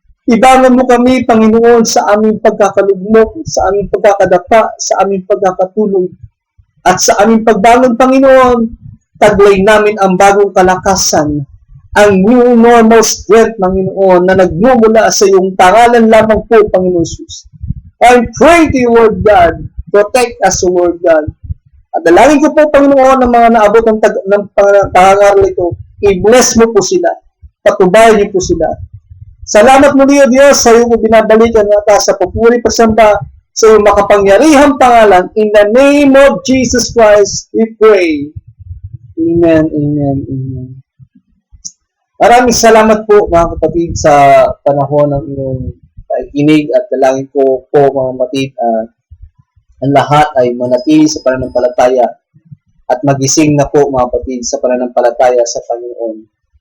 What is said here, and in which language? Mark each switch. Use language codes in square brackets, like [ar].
[tl] Ibangon mo kami, Panginoon, sa aming pagkakalugmok, sa aming pagkakadapa, sa aming pagkakatulog. At sa aming pagbangon, Panginoon, taglay namin ang bagong kalakasan, ang [en] new normal strength, [tl] Panginoon, na nagmumula sa iyong pangalan lamang po, Panginoon Jesus. [en] I pray to you, Lord God, protect us, O Lord God. [tl] At dalangin ko po, Panginoon, ng mga naabot ng pangangaral ito, i-bless mo po sila, patubayan niyo po sila. Salamat muli, O Diyos, sa iyo ko binabalikan natin sa papuri pagsamba sa iyong makapangyarihang pangalan. [en] In the name of Jesus Christ, we pray. Amen, amen, amen. [tl] Maraming salamat po, mga kapatid, sa panahon ng inyong pakikinig at dalangin ko po, mga kapatid, ang lahat ay manatili sa pananampalataya at magising na po, mga kapatid, sa pananampalataya sa Panginoon.